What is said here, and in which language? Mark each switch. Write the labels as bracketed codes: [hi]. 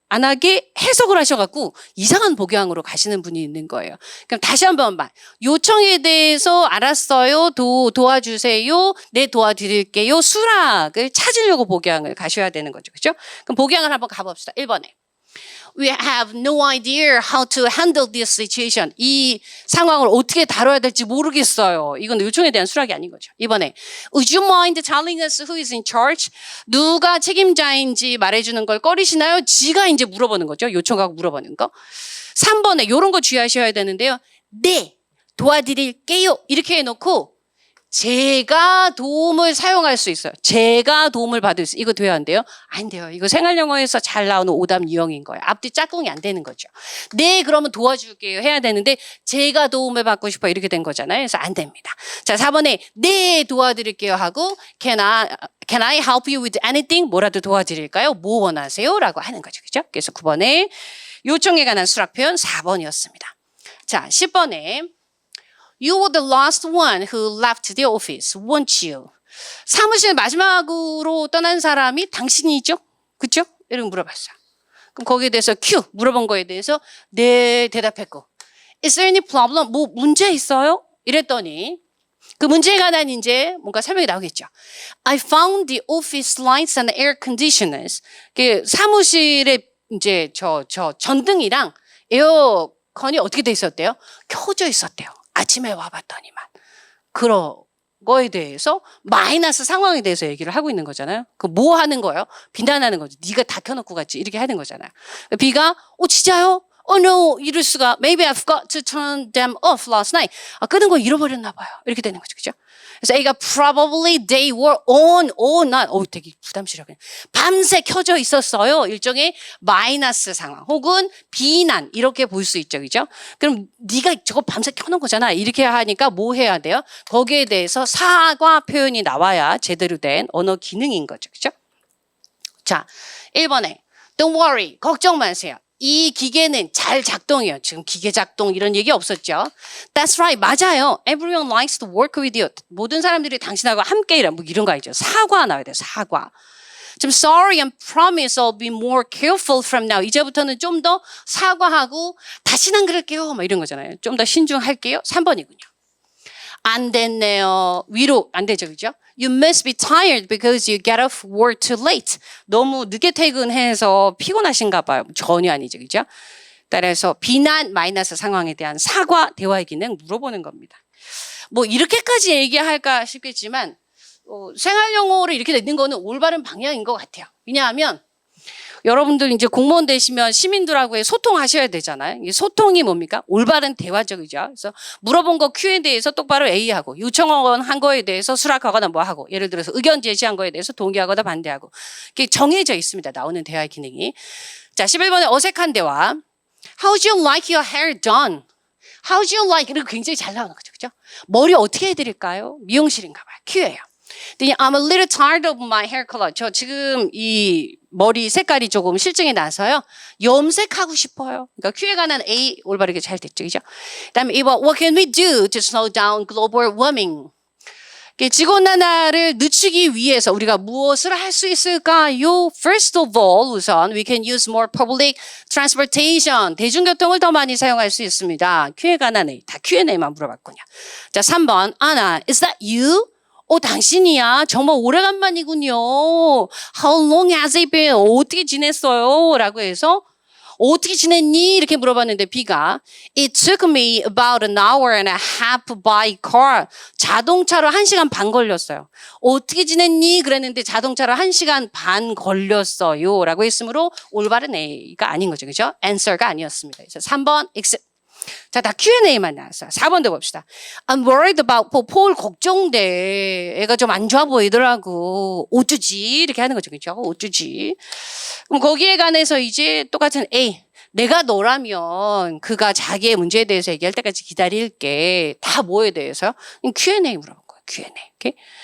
[ko] 안 하게 해석을 하셔갖고 이상한 복양으로 가시는 분이 있는 거예요. 그럼 다시 한 번만. 요청에 대해서 알았어요. 도와주세요. 네, 도와드릴게요. 수락을 찾으려고 복양을 가셔야 되는 거죠. 그죠? 그럼 복양을 한번 가봅시다. 1번에. [en] We have no idea how to handle this situation. [ko] 이 상황을 어떻게 다뤄야 될지 모르겠어요. 이건 요청에 대한 수락이 아닌 거죠. 이번에 [en] Would you mind telling us who is in charge? [ko] 누가 책임자인지 말해주는 걸 꺼리시나요? 지가 이제 물어보는 거죠. 요청하고 물어보는 거. 3번에 이런 거 주의하셔야 되는데요. 네, 도와드릴게요. 이렇게 해놓고 제가 도움을 사용할 수 있어요. 제가 도움을 받을 수, 이거 돼야 한대요? 안 돼요. 이거 생활영어에서 잘 나오는 오답 유형인 거예요. 앞뒤 짝꿍이 안 되는 거죠. 네, 그러면 도와줄게요. 해야 되는데 제가 도움을 받고 싶어 이렇게 된 거잖아요. 그래서 안 됩니다. 자, 4번에 네, 도와드릴게요 하고 [en] can I help you with anything? [ko] 뭐라도 도와드릴까요? 뭐 원하세요? 라고 하는 거죠. 그죠? 그래서 9번에 요청에 관한 수락 표현 4번이었습니다. 자, 10번에 [en] You were the last one who left the office, weren't you? [ko] 사무실 마지막으로 떠난 사람이 당신이죠? 그쵸? 이런 거 물어봤어요. 그럼 거기에 대해서 Q, 물어본 거에 대해서 네, 대답했고 [en] Is there any problem? [ko] 뭐 문제 있어요? 이랬더니 그 문제에 관한 이제 뭔가 설명이 나오겠죠. [en] I found the office lights and air conditioners. [ko] 그 사무실에 이제 저 전등이랑 에어컨이 어떻게 돼 있었대요? 켜져 있었대요. 아침에 와봤더니만. 그런 거에 대해서 마이너스 상황에 대해서 얘기를 하고 있는 거잖아요. 그 뭐 하는 거예요? 비난하는 거죠. 네가 다 켜놓고 갔지. 이렇게 하는 거잖아요. B가 진짜요? [en] Oh no, [ko] 이럴 수가. [en] Maybe I forgot to turn them off last night. [ko] 끄는 거 잃어버렸나 봐요. 이렇게 되는 거죠. 그죠? 그래서 A가 [en] probably they were on all night. [ko] 되게 부담스러워. 밤새 켜져 있었어요. 일종의 마이너스 상황 혹은 비난 이렇게 볼 수 있죠. 그죠? 그럼 네가 저거 밤새 켜놓은 거잖아. 이렇게 하니까 뭐 해야 돼요? 거기에 대해서 사과 표현이 나와야 제대로 된 언어 기능인 거죠. 그죠? 자, 1번에 [en] Don't worry. [ko] 걱정 마세요. 이 기계는 잘 작동해요. 지금 기계 작동 이런 얘기 없었죠. [en] That's right. [ko] 맞아요. [en] Everyone likes to work with you. [ko] 모든 사람들이 당신하고 함께 일하 뭐 이런 거 아니죠. 사과 나와야 돼요. 사과. 좀 [en] sorry and promise I'll be more careful from now. [ko] 이제부터는 좀 더 사과하고 다시는 안 그럴게요. 막 이런 거잖아요. 좀 더 신중할게요. 3번이군요. 안 됐네요. 위로 안 되죠. 그죠? [en] You must be tired because you get off work too late. [ko] 너무 늦게 퇴근해서 피곤하신가 봐요. 전혀 아니죠. 그죠? 따라서 비난 마이너스 상황에 대한 사과 대화의 기능 물어보는 겁니다. 뭐 이렇게까지 얘기할까 싶겠지만 생활영어로 이렇게 되는 거는 올바른 방향인 것 같아요. 왜냐하면 여러분들 이제 공무원 되시면 시민들하고의 소통하셔야 되잖아요. 이 소통이 뭡니까? 올바른 대화적이죠. 그래서 물어본 거 Q에 대해서 똑바로 A하고 요청한 거에 대해서 수락하거나 뭐 하고 예를 들어서 의견 제시한 거에 대해서 동의하거나 반대하고 이게 정해져 있습니다. 나오는 대화의 기능이. 자, 11번에 어색한 대화. [en] How'd you like your hair done? How'd you like? [ko] 이렇게 굉장히 잘 나오는 거죠. 그죠? 머리 어떻게 해드릴까요? 미용실인가 봐요. Q예요. [en] I'm a little tired of my hair color. [ko] 저 지금 이 머리 색깔이 조금 실증이 나서요. 염색하고 싶어요. 그러니까 Q에 관한 A 올바르게 잘 됐죠. 그죠? 그다음에 2번 [en] What can we do to slow down global warming? [ko] 지구온난화를 늦추기 위해서 우리가 무엇을 할 수 있을까요? [en] First of all, [ko] 우선 [en] we can use more public transportation. [ko] 대중교통을 더 많이 사용할 수 있습니다. Q에 관한 A. 다 Q&A만 물어봤군요. 자, 3번 [en] Anna, is that you? [ko] 당신이야. 정말 오래간만이군요. [en] How long has it been? [ko] 어떻게 지냈어요? 라고 해서 어떻게 지냈니? 이렇게 물어봤는데 B가 [en] It took me about an hour and a half by car. [ko] 자동차로 1시간 반 걸렸어요. 어떻게 지냈니? 그랬는데 자동차로 1시간 반 걸렸어요. 라고 했으므로 올바른 A가 아닌 거죠. 그죠? answer가 아니었습니다. 그래서 3번 X. 자, 다 Q&A만 나왔어요. 4번도 봅시다. [en] I'm worried about [ko] 폴 걱정돼. 애가 좀 안 좋아 보이더라고. 어쩌지? 이렇게 하는 거죠. 그렇죠? 어쩌지? 그럼 거기에 관해서 이제 똑같은 A. 내가 너라면 그가 자기의 문제에 대해서 얘기할 때까지 기다릴게. 다 뭐에 대해서요? Q&A 물어본 거예요. Q&A. 오케이?